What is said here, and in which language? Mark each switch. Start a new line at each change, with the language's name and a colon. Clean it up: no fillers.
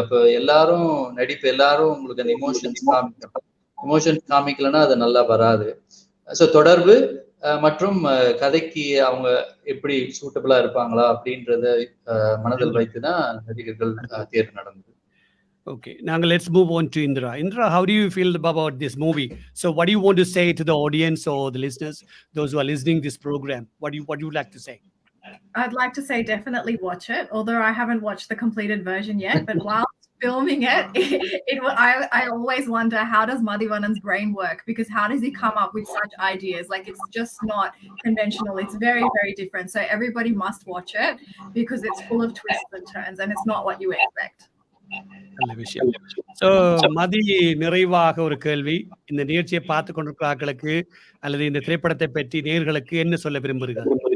Tamil: அப்ப எல்லாரும் உங்களுக்கு அந்த இமோஷன்ஸ் காமிக்கலன்னா அது நல்லா வராது. சோ தொடர்பு மற்றும் கதைக்கு அவங்க எப்படி சூட்டபிளா இருப்பாங்களா அப்படின்றத மனதில் வைத்துதான் நடிகர்கள் தேர்வு நடந்தது.
English: Okay, now let's move on to Indra. Indra, how do you feel about this movie? So what do you want to say to the audience or the listeners, those who are listening to this program? What do you like to say? I'd like to say definitely watch it, although I haven't watched the completed version yet. But while filming it, I always wonder, how does Madhivanan's brain work? Because how does he come up with such ideas? Like, it's just not conventional. It's very, very different. So everybody must watch it because it's full of twists and turns, and it's not what you expect.
Tamil: நல்ல விஷயம். So மதி, நிறைவாக ஒரு கேள்வி. இந்த நிகழ்ச்சியை பார்த்து கொண்டிருக்கிற ஆட்களுக்கு அல்லது இந்த திரைப்படத்தை பற்றி நேயர்களுக்கு என்ன சொல்ல விரும்புகிறீர்கள்?